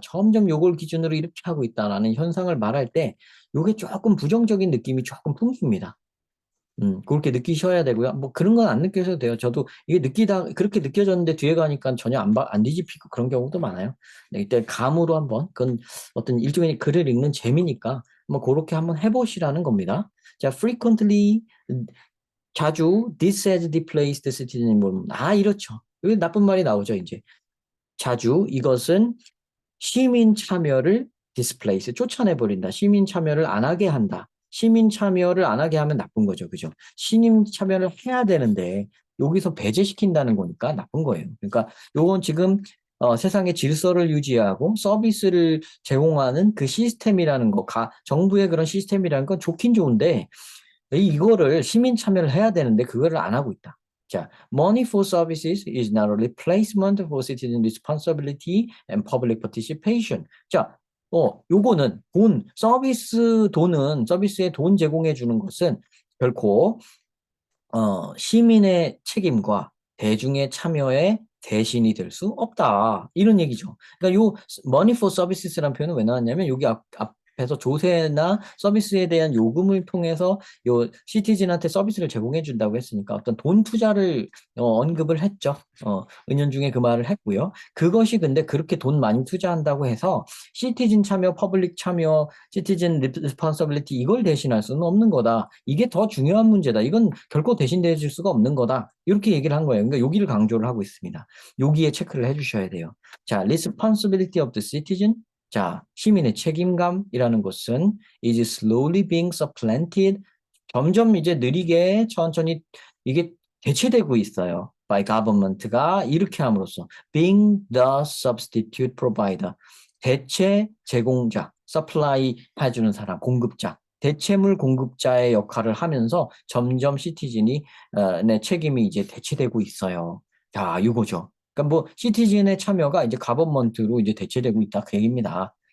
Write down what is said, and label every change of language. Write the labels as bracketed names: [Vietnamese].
[Korean] 점점 요걸 기준으로 이렇게 하고 있다라는 현상을 말할 때 요게 조금 부정적인 느낌이 조금 풍깁니다. 그렇게 느끼셔야 되고요. 뭐 그런 건 안 느끼셔도 돼요. 저도 이게 그렇게 느껴졌는데 뒤에 가니까 전혀 안 뒤집히고 그런 경우도 많아요. 네, 이때 감으로 한번, 그건 어떤 일종의 글을 읽는 재미니까 뭐 그렇게 한번 해보시라는 겁니다. [English] 자, frequently, 자주 this has displaced citizenship. [Korean] 이렇죠. 여기 나쁜 말이 나오죠, 이제. 자주 이것은 시민 참여를 displace, 쫓아내버린다. 시민 참여를 안 하게 한다. 시민 참여를 안 하게 하면 나쁜 거죠. 그죠? 시민 참여를 해야 되는데 여기서 배제시킨다는 거니까 나쁜 거예요. 그러니까 요건 지금 세상의 질서를 유지하고 서비스를 제공하는 그 시스템이라는 거, 정부의 그런 시스템이라는 건 좋긴 좋은데 이거를 시민 참여를 해야 되는데 그거를 안 하고 있다. [English] 자, money for services is not a replacement for citizen responsibility and public participation. [Korean] 자, 요거는 서비스에 돈 제공해 주는 것은 결코 시민의 책임과 대중의 참여의 대신이 될 수 없다. 이런 얘기죠. 그러니까 요 [English] money for services [Korean] 라는 표현은 왜 나왔냐면 여기 앞에서 조세나 서비스에 대한 요금을 통해서 요 시티즌한테 서비스를 제공해 준다고 했으니까 어떤 돈 투자를 언급을 했죠. 은연중에 그 말을 했고요. 그것이 근데 그렇게 돈 많이 투자한다고 해서 시티즌 참여, 퍼블릭 참여, 시티즌 리스폰서빌리티 이걸 대신할 수는 없는 거다. 이게 더 중요한 문제다. 이건 결코 대신돼 줄 수가 없는 거다. 이렇게 얘기를 한 거예요. 그러니까 여기를 강조를 하고 있습니다. 여기에 체크를 해 주셔야 돼요. [English] 자, responsibility of the citizen. [Korean] 자, 시민의 책임감이라는 것은 [English] is slowly being supplanted. [Korean] 점점 이제 느리게 천천히 이게 대체되고 있어요. [English] by government가 [Korean] 이렇게 함으로써 [English] being the substitute provider. [Korean] 대체 제공자, supply 해주는 사람, 공급자, 대체물 공급자의 역할을 하면서 점점 시티즌이 내 책임이 이제 대체되고 있어요. 자, 이거죠. 그러니까 뭐 시티즌의 참여가 이제 가버먼트로 이제 대체되고 있다 그 얘기입니다.